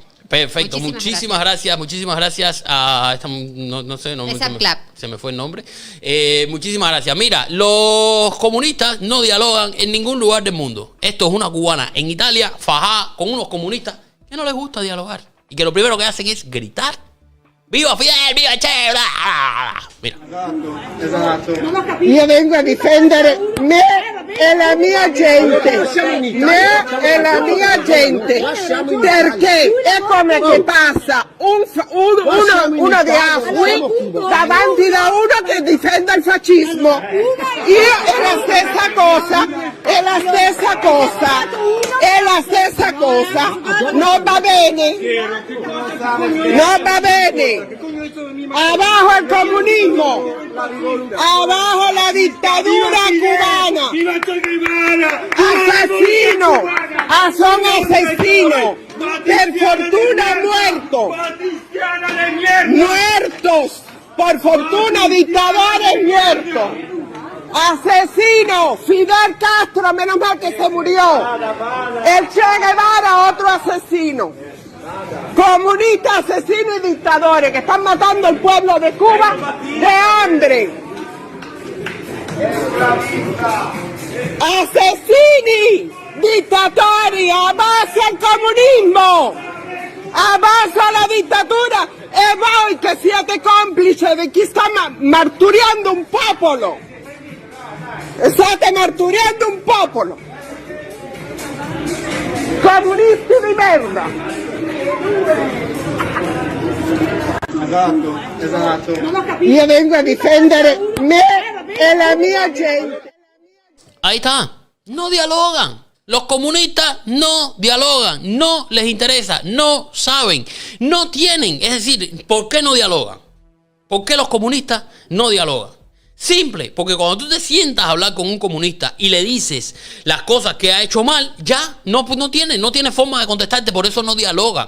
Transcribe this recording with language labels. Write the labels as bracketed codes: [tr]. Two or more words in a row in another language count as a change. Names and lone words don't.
[es] Perfecto, muchísimas gracias a esta, no sé, se me fue el nombre. Muchísimas gracias. Mira, los comunistas no dialogan en ningún lugar del mundo. Esto es una cubana en Italia, fajada con unos comunistas que no les gusta dialogar. Y que lo primero que hacen es gritar. ¡Viva Fidel! ¡Viva Che! Mira. [it] Esatto. Io vengo a difendere me e la mia gente. Me e la mia gente. Perché è come che passa uno di Afri davanti da uno che difende il fascismo. Io è la stessa cosa. È la stessa cosa. È la stessa cosa. Non va bene. Non va bene. Abajo el comunismo, abajo la dictadura cubana, asesino, son asesinos, por fortuna muertos, por fortuna, dictadores muertos. Asesino, Fidel Castro, menos mal que se murió. El Che Guevara, otro asesino. Comunistas, asesinos y dictadores que están matando al pueblo de Cuba de hambre. Asesini, dittatori, abbassa il comunismo, abbassa la dittatura e voi che siete complici di chi sta marturiando un popolo. State marturiando un popolo. Comunisti di merda. Esatto. Io vengo a difendere me e la mia gente. [es] Ahí está. No dialogan. Los comunistas no dialogan. No les interesa. No saben. No tienen. Es decir, ¿por qué no dialogan? ¿Por qué los comunistas no dialogan? Simple, porque cuando tú te sientas a hablar con un comunista y le dices las cosas que ha hecho mal, ya no tiene forma de contestarte, por eso no dialogan.